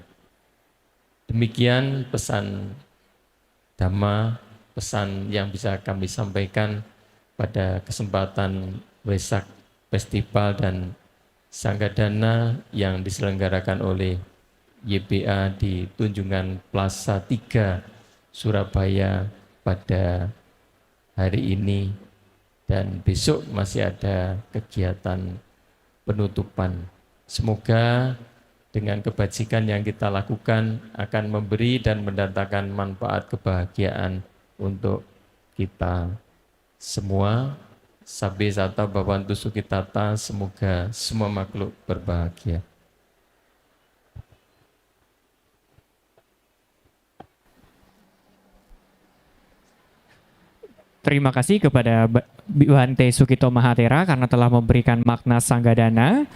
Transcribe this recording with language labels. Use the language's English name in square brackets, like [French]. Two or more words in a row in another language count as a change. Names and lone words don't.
[Indonesian] Demikian pesan Dhamma, pesan yang bisa kami sampaikan pada kesempatan [English] Wesak Festival [Indonesian] dan Sanggadana yang diselenggarakan oleh YBA di Tunjungan Plaza 3 Surabaya pada hari ini, dan besok masih ada kegiatan penutupan. Semoga dengan kebajikan yang kita lakukan akan memberi dan mendatangkan manfaat kebahagiaan untuk kita semua. [Pali] Sabbe sata bhavantu sukhitata, [Indonesian] semoga semua makhluk berbahagia. Terima kasih kepada Bhante Sukito Mahathera karena telah memberikan makna Sanggadana.